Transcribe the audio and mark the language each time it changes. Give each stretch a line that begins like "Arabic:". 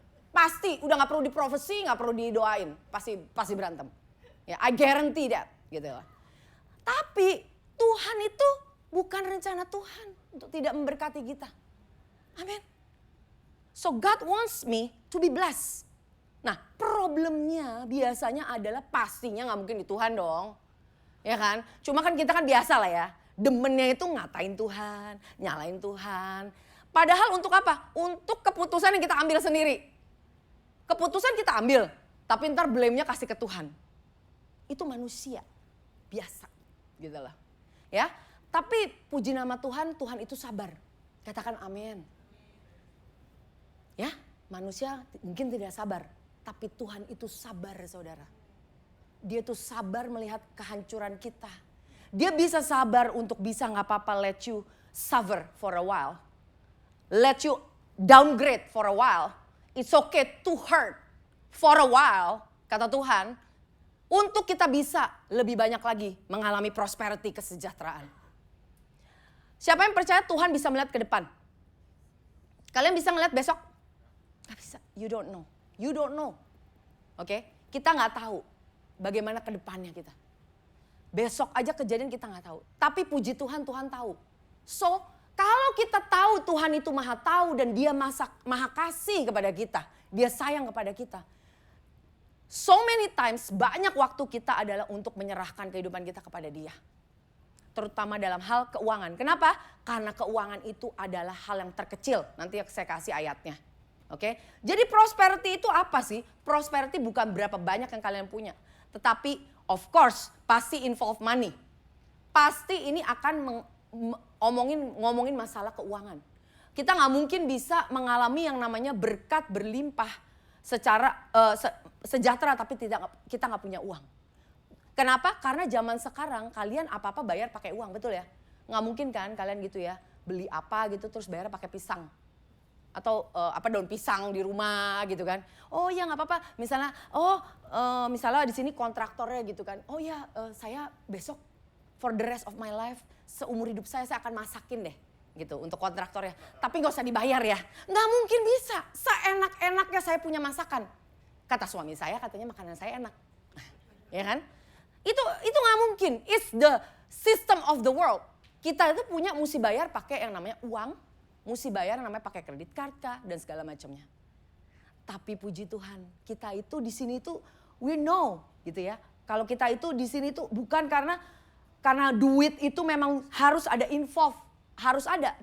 Indonesian: Pasti, udah nggak perlu diprofesi, nggak perlu didoain, pasti berantem. Ya,
English: I guarantee that,
Indonesian: gitu lah. Tapi Tuhan itu bukan rencana Tuhan untuk tidak memberkati kita. Amin.
English: So God wants me to be blessed.
Indonesian: Nah, problemnya biasanya adalah pastinya nggak mungkin di Tuhan dong, ya kan? Cuma kan kita kan biasa lah ya. Demennya itu ngatain Tuhan, nyalain Tuhan. Padahal untuk apa? Untuk keputusan yang kita ambil sendiri. Keputusan kita ambil, tapi ntar blame-nya kasih ke Tuhan. Itu manusia, biasa gitu lah. Ya, tapi puji nama Tuhan, Tuhan itu sabar. Katakan amin. Ya, manusia mungkin tidak sabar, tapi Tuhan itu sabar saudara. Dia tuh sabar melihat kehancuran kita. Dia bisa sabar untuk bisa gak apa-apa
English: let you suffer for a while. Let you downgrade for a while. It's okay to hurt for a while,
Indonesian: kata Tuhan. Untuk kita bisa lebih banyak lagi mengalami prosperity, kesejahteraan. Siapa yang percaya Tuhan bisa melihat ke depan? Kalian bisa ngeliat besok? Gak bisa,
English: you don't know. You don't know.
Indonesian: Oke, kita gak tahu bagaimana ke depannya kita. Besok aja kejadian kita gak tahu. Tapi puji Tuhan, Tuhan tahu. So, kalau kita tahu Tuhan itu maha tahu dan dia maha kasih kepada kita. Dia sayang kepada kita.
English: So many times
Indonesian: banyak waktu kita adalah untuk menyerahkan kehidupan kita kepada dia. Terutama dalam hal keuangan. Kenapa? Karena keuangan itu adalah hal yang terkecil. Nanti saya kasih ayatnya. Oke? Jadi prosperity itu apa sih? Prosperity bukan berapa banyak yang kalian punya. Tetapi
English: of course
Indonesian: pasti involve money. Pasti ini akan ngomongin masalah keuangan. Kita gak mungkin bisa mengalami yang namanya berkat berlimpah secara sejahtera tapi kita gak punya uang. Kenapa? Karena zaman sekarang kalian apa-apa bayar pakai uang, betul ya? Gak mungkin kan kalian gitu ya, beli apa gitu terus bayar pakai pisang. Atau daun pisang di rumah gitu kan. Oh ya nggak apa-apa. Misalnya, misalnya di sini kontraktornya gitu kan. Oh ya saya besok
English: for the rest of my life
Indonesian: seumur hidup saya akan masakin deh gitu untuk kontraktornya. Tapi nggak usah dibayar ya. Nggak mungkin bisa. Seenak-enaknya saya punya masakan. Kata suami saya katanya makanan saya enak. Ya kan? Itu nggak mungkin.
English: It's the system of the world.
Indonesian: Kita itu punya mesti bayar pakai yang namanya uang. Mesti bayar namanya pakai kredit card dan segala macamnya. Tapi puji Tuhan, kita itu di sini tuh
English: we know
Indonesian: gitu ya. Kalau kita itu di sini tuh bukan karena duit itu memang harus ada involve, harus ada.